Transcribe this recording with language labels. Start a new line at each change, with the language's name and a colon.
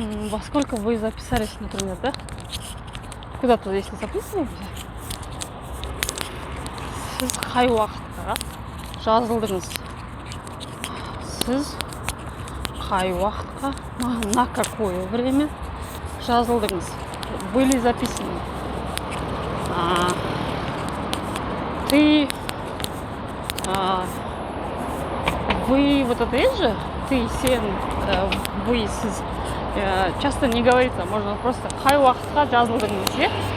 Russian: Во сколько вы записались, например, да? Куда-то, если записываете,
Kazakh: сіз қай уақытқа жазылдыңыз? Сіз қай уақытқа,
Russian: на какое время
Kazakh: жазылдыңыз?
Russian: Были записаны. Ты, вы, вот это есть же, ты, сен, вы, сіз. Часто не говорится, можно просто
Kazakh: қай уақытқа жазылдыңыз,
Russian: е?